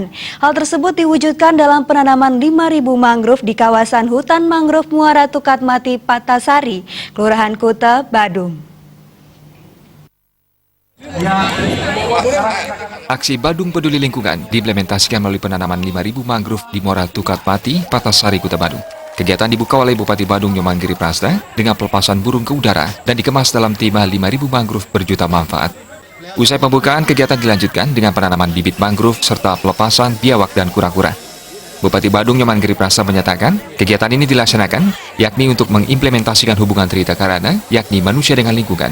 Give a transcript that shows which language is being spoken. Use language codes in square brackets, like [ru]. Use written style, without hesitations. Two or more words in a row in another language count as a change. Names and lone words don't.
[id] Hal tersebut diwujudkan dalam penanaman 5.000 mangrove di kawasan hutan mangrove Muara Tukatmati, Patasari, Kelurahan Kuta, Badung. Aksi Badung Peduli Lingkungan diimplementasikan melalui penanaman 5.000 mangrove di Muara Tukatmati, Patasari, Kuta Badung. Kegiatan dibuka oleh Bupati Badung Nyoman Giri Prasda dengan pelepasan burung ke udara dan dikemas dalam tema 5.000 mangrove berjuta manfaat. Usai pembukaan, kegiatan dilanjutkan dengan penanaman bibit mangrove serta pelepasan biawak dan kura-kura. Bupati Badung Nyoman Giri Prasda menyatakan, kegiatan ini dilaksanakan yakni untuk mengimplementasikan hubungan Trihita Karana, yakni manusia dengan lingkungan.